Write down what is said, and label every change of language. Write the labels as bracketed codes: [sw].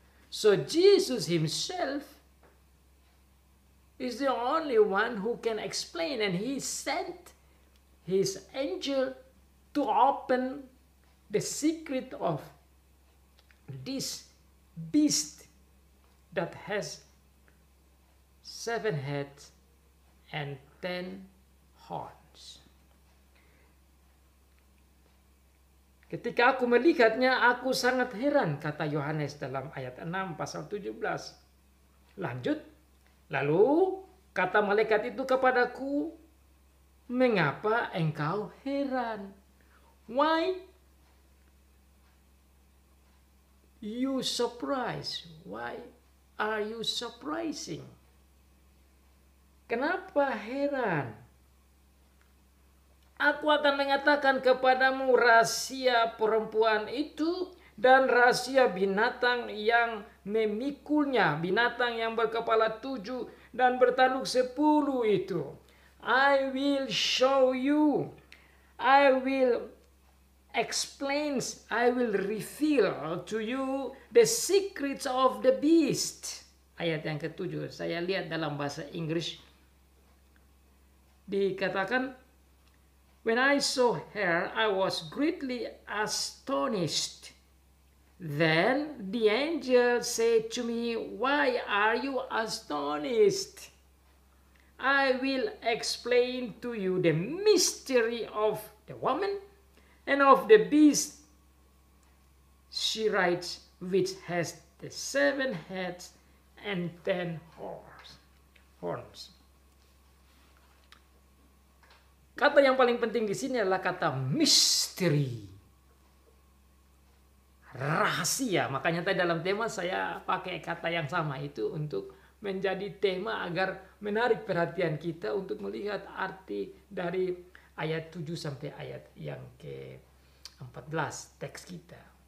[en] So Jesus himself is the only one who can explain, and he sent his angel to open the secret of this beast that has 7 heads and 10 horns. [id] Ketika aku melihatnya, aku sangat heran, kata Yohanes dalam ayat 6 pasal 17. Lanjut, lalu kata malaikat itu kepadaku, mengapa engkau heran? [en] Why you surprised? Why are you surprising? [id] Kenapa heran? Aku akan mengatakan kepadamu rahasia perempuan itu dan rahasia binatang yang memikulnya, binatang yang berkepala 7 dan bertanduk 10 itu. [en] I will show you, I will explain, I will reveal to you the secrets of the beast. [id] Ayat yang ke-7, saya lihat dalam bahasa Inggris dikatakan, [en] when I saw her, I was greatly astonished. Then the angel said to me, why are you astonished? I will explain to you the mystery of the woman and of the beast she rides, which has the 7 heads and 10 horns. [id] Kata yang paling penting di sini adalah kata misteri. Rahasia. Makanya tadi dalam tema saya pakai kata yang sama itu untuk menjadi tema agar menarik perhatian kita untuk melihat arti dari ayat 7 sampai ayat yang ke-14 teks kita.